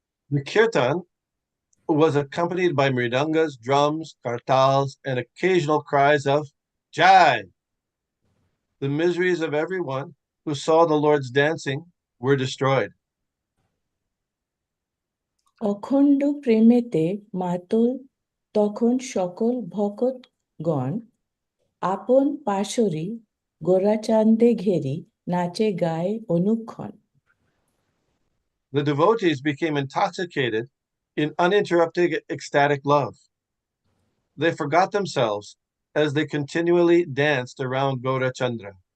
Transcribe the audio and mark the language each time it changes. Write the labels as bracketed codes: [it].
[en] The kirtan was accompanied by mridangas, drums, kartals, and occasional cries of Jai. The miseries of everyone who saw the Lord's dancing were destroyed. [bn] অখণ্ড প্রেমেতে মাতল তখন সকল ভকতগণ আপন পাশরি গোরাচান্দে ঘেরি নাচে গায়ে অনুক্ষণ। [en] The devotees became intoxicated in uninterrupted ecstatic love. They forgot themselves as they continually danced around Gaurachandra.